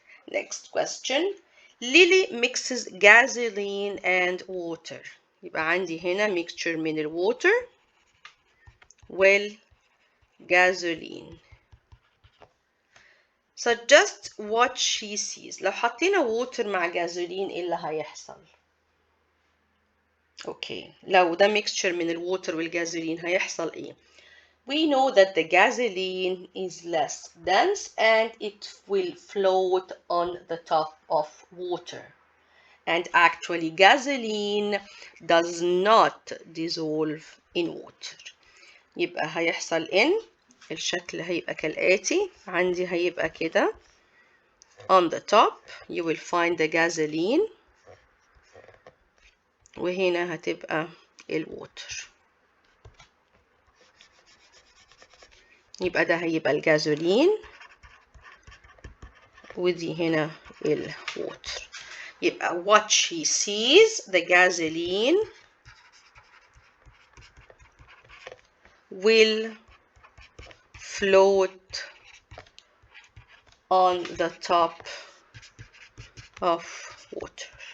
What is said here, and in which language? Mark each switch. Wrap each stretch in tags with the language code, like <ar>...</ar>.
<en>Next question. Lily mixes gasoline and water.</en> <ar>يبقى عندي هنا mixture من الwater والgasoline.</ar> <en>Suggest what she sees.</en> <ar>لو حطينا water مع gasoline ايه اللي هيحصل؟ اوكي، لو ده mixture من الwater والgasoline هيحصل ايه؟</ar> <en>We know that the gasoline is less dense and it will float on the top of water. and actually gasoline does not dissolve in water.</en> <ar>يبقى هيحصل إن الشكل هيبقى كالآتي، عندي هيبقى كده</ar> <en>on the top you will find the gasoline</en> <ar>وهنا هتبقى الووتر. يبقى ده هيبقى الجازولين ودي هنا الووتر. يبقى</ar> <en>what she sees, the gasoline will float on the top of water.</en>